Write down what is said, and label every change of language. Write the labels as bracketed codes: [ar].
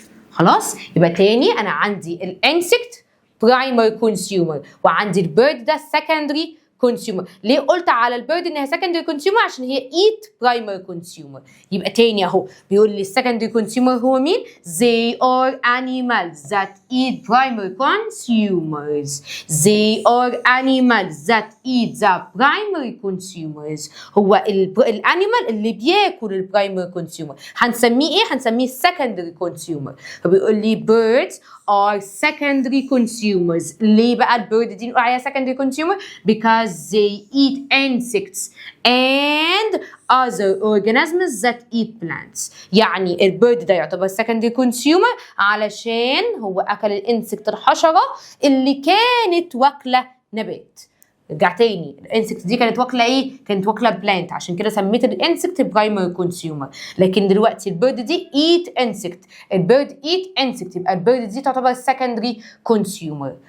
[ar] خلاص؟ يبقى تاني انا عندي الانسكت برايمري كونسيومر، وعندي البيرد ده سكندري كونسيومر. ليه قلت على البيرد انها سكندري كونسيومر؟ عشان هي ايت برايمري كونسيومر. يبقى تاني اهو بيقول لي السكندري كونسيومر هو مين؟ [en] they are animals that eat primary consumers. they are animals that eat the primary consumers. [ar] هو الانيمال اللي بياكل البرايمري كونسيومر هنسميه ايه؟ هنسميه [en] secondary consumer. [ar] فبيقول لي [en] birds are secondary consumers. [ar] ليه بقى البيرد دي نقول عليها [en] secondary consumer؟ because they eat insects and other organisms that eat plants. [ar] يعني البيرد ده يعتبر [en] secondary consumer [ar] علشان هو أكل الانسكت الحشرة اللي كانت واكلة نبات. رجع تاني، الانسكت دي كانت واكله ايه؟ كانت واكله بلانت، عشان كده سميت الانسكت برايمري كونسيومر. لكن دلوقتي البيرد دي ايت انسكت، [en] البيرد ate insect, [ar] يبقى البيرد دي تعتبر سكندري كونسيومر.